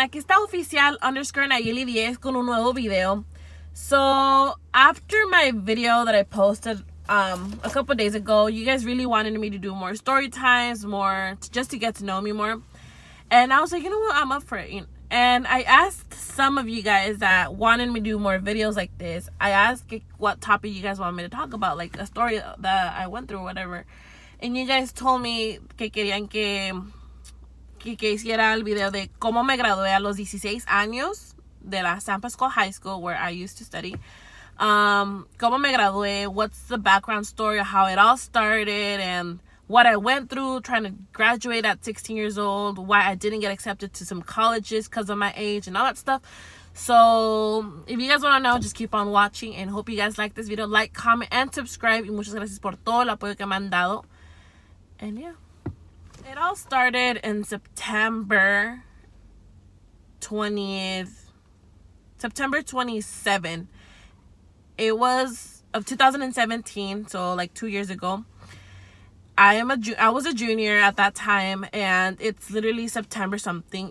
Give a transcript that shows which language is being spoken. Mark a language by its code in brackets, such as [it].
[es] Aquí está oficial _Nayeli 10 con un nuevo video. [en] So, after my video that I posted a couple days ago, you guys really wanted me to do more story times, just to get to know me more. And I was like, you know what? I'm up for it. And I asked some of you guys that wanted me to do more videos like this. I asked what topic you guys want me to talk about, like a story that I went through or whatever. And you guys told me [es] que querían que hiciera el video de cómo me gradué a los 16 años de la San Pascual High School [en] where I used to study. [es] Cómo me gradué, [en] what's the background story of how it all started, and what I went through trying to graduate at 16 years old, why I didn't get accepted to some colleges because of my age and all that stuff. So, if you guys want to know, just keep on watching, and hope you guys like this video. Like, comment, and subscribe. [es] Y muchas gracias por todo el apoyo que me han dado. [en] And yeah. It all started in September 27. It was of 2017, so like 2 years ago. I was a junior at that time, and it's literally September something.